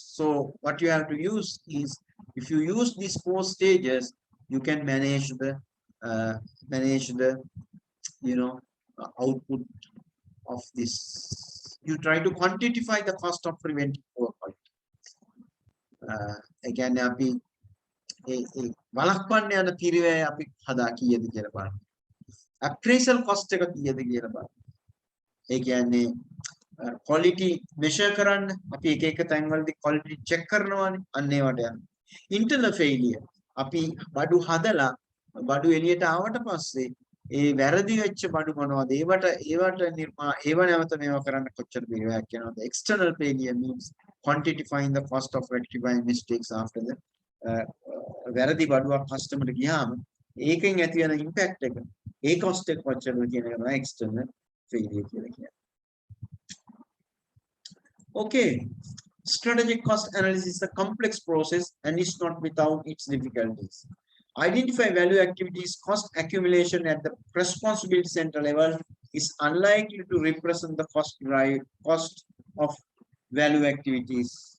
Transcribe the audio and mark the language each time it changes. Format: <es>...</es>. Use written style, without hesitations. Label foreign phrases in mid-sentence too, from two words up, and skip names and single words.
<en>So what you have to use is, if you use these 4 stages, you can manage the output of this. You try to quantify the cost of preventing poor quality. Again,</en> <si>අපි වළක්වන්න යන පිරිවැය අපි හදා කීයද කියලා බලන්න.</si> <en>Appraisal cost</en> <si>එක කීයද කියලා බලන්න. ඒ කියන්නේ</si> <en>quality measure</en> <si>කරන්න අපි එක එක තැන්වලදී</si> <en>quality check</en> <si>කරනවානේ අන්න ඒවට යනවා.</si> <en>internal failure</en> <si>අපි බඩු හදලා බඩු එළියට ආවට පස්සේ ඒ වැරදි වෙච්ච බඩු මොනවද ඒව නැවත මේවා කරන්න කොච්චර පිළිවෙලක් යනවද.</si> <en>external failure means quantifying the cost of rectifying mistakes after the</en> <si>වැරදි බඩුවක් කස්ටමර්ට ගියාම ඒකෙන් ඇති වෙන ඉම්පැක්ට් එක ඒ කොස්ට් එක කොච්චරද කියන එක තමයි</si> <en>external failure</en> <si>කියලා කියන්නේ.</si> <en>Okay, strategic cost analysis is a complex process and is not without its difficulties. Identify value activities, cost accumulation at the responsibility center level is unlikely to represent the cost of value activities.</en>